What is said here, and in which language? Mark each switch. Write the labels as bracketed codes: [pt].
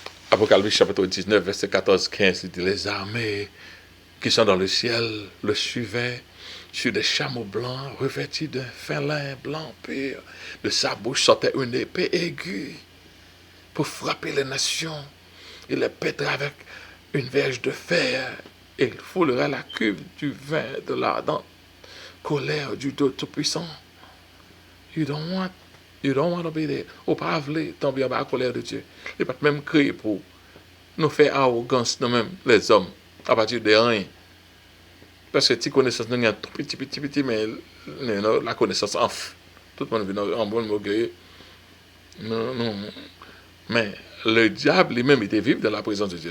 [fr] Apocalypse chapitre 19, verset 14-15, il dit, les armées qui sont dans le ciel le suivaient sur des chameaux blancs revêtus d'un fin lin blanc pur. De sa bouche sortait une épée aiguë pour frapper les nations. Il les pètera avec une verge de fer et il foulera la cuve du vin de l'ardente colère du Dieu Tout-Puissant. [en] You don't want to be there. [fr] Ou pas voulu tomber en bas à la colère de Dieu. Il n'est pas même créé pour nous faire arrogance nous-mêmes, les hommes, à partir de rien. Parce que tu connaissance, nous avons tout petit, mais la connaissance enfle. Tout le monde vient en bon orgueil. Non. Mais le diable lui-même était vivre dans la présence de Dieu.